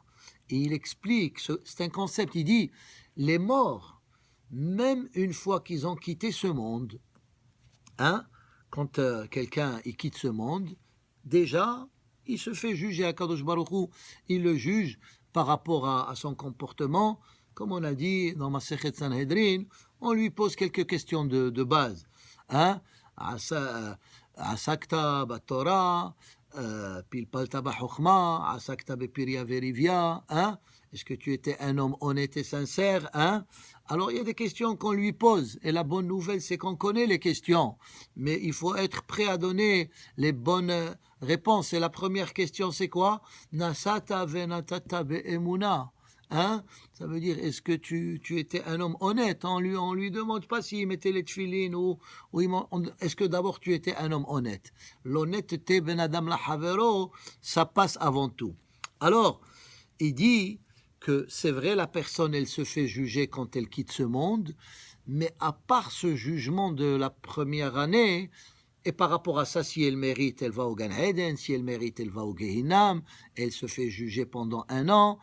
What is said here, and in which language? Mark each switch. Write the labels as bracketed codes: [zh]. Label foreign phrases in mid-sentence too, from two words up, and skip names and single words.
[fr] Et il explique, c'est un concept, il dit, les morts, même une fois qu'ils ont quitté ce monde, quand quelqu'un il quitte ce monde, déjà, il se fait juger à [he] הקדוש ברוך הוא, [fr] il le juge par rapport à son comportement. Comme on a dit dans Masechet Sanhedrin, on lui pose quelques questions de base. [he] עסקת בתורה, פלפלת בחכמה, עסקת בפריה ורביה. [fr] Est-ce que tu étais un homme honnête et sincère? Alors il y a des questions qu'on lui pose. Et la bonne nouvelle, c'est qu'on connaît les questions. Mais il faut être prêt à donner les bonnes réponses. Et la première question, c'est quoi? [he] נשאת ונתת באמונה. [fr] Ça veut dire, est-ce que tu étais un homme honnête? On lui demande pas s'il mettait les tefilines ou est-ce que d'abord tu étais un homme honnête? L'honnêteté, [he] בין אדם לחברו, [fr] ça passe avant tout. Alors, il dit que c'est vrai, la personne, elle se fait juger quand elle quitte ce monde, mais à part ce jugement de la première année, et par rapport à ça, si elle mérite, elle va au Gan Eden, si elle mérite, elle va au Gehinam, elle se fait juger pendant 1 an.